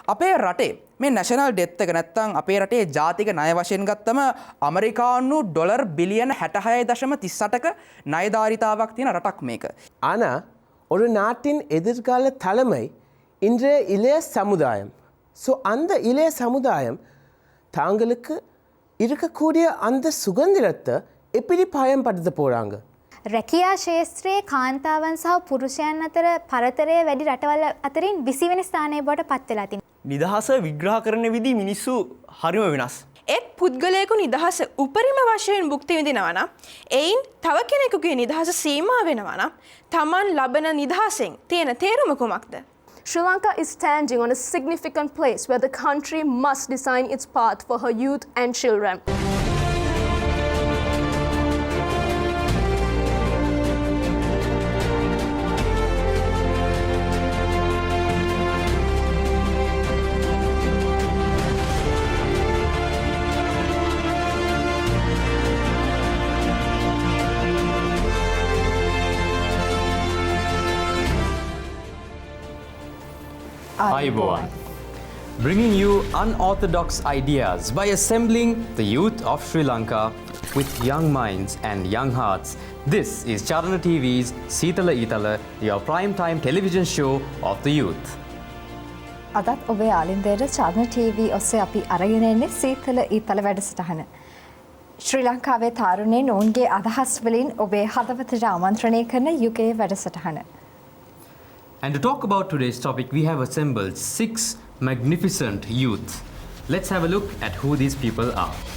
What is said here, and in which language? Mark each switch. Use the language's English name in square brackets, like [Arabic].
[Sinhala] අපේ රටේ මේ නැෂනල් ඩෙත් එක නැත්තම් අපේ රටේ ජාතික ණය වශයෙන් ගත්තම ඇමරිකානු ඩොලර් බිලියන 66.38ක ණයදාරිතාවක් තියෙන රටක් මේක. [Tamil] ஆனா ஒரு நாட்டின் எதிர்கால தலைமை இன்றைய இளைய சமுதாயம். ஸோ அந்த இளைய சமுதாயம் தாங்களுக்கு இருக்கக்கூடிய அந்த சுதந்திரத்தை எப்படி பயன்படுத்த போறாங்க? [Sinhala] රැකියා ශේත්‍රයේ කාන්තාවන් සහ පුරුෂයන් අතර පරතරය වැඩි රටවල් අතරින් 20 වෙනි ස්ථානයේ බවට පත් වෙලා තිනවා. නිදහස විග්‍රහ කරන විදි මිනිස්සු හරිම වෙනස්. එක් පුද්ගලයෙකු නිදහස උපරිම වශයෙන් භුක්ති විඳිනවා නම් එයින් තව කෙනෙකුගේ නිදහස සීමා වෙනවා නම් තමන් ලබන නිදහසෙන් තියෙන තේරුම කුමක්ද? [English] Sri Lanka is standing on a significant place where the country must design its path for her youth and children. Ayubowan, bringing you unorthodox ideas by assembling the youth of Sri Lanka with young minds and young hearts. This is Charana TV's Seetala Eetala, your prime-time television show of the youth. [Sinhala] අදත් ඔබේ ආලින්දයට චාරණ TV ඔස්සේ අපි අරගෙන එන්නේ සීතල ඊතල වැඩසටහන. ශ්‍රී ලංකාවේ තරුණයින් ඔවුන්ගේ අදහස් වලින් ඔබේ හදවතට ආමන්ත්‍රණය කරන යුගයේ වැඩසටහන. [English] And to talk about today's topic, we have assembled 6 magnificent youth. Let's have a look at who these people are.